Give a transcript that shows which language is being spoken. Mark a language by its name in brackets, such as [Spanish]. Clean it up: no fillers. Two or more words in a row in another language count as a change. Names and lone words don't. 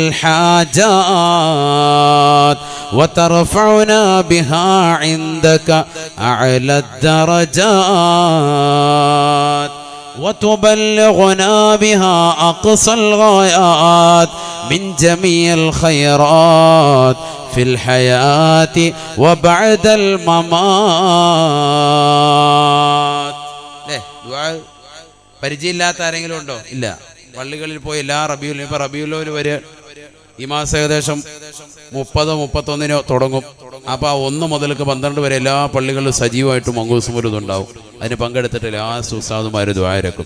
[Arabic] الحاجات وترفعنا بها عندك أعلى الدرجات وتبلغنا بها أقصى الغايات من جميع الخيرات في الحياة وبعد الممات. [Malayalam] دعاء പരിചയമില്ലാത്ത ആരെങ്കിലും ഉണ്ടോ? ഇല്ല. പള്ളികളിൽ പോയി എല്ലാ റബീഉൽ റബീഉൽ വരെ ഈ മാസം ഏകദേശം 30-31 തുടങ്ങും. അപ്പോൾ 1 മുതൽക്ക് 12 വരെ എല്ലാ പള്ളികളിലും സജീവമായിട്ട് മങ്കൂസ് മൗലൂദ് ഉണ്ടാവും. അതിന് പങ്കെടുത്തിട്ട് എല്ലാ ഉസ്താദുമാർ ദുആ ഇറക്കും.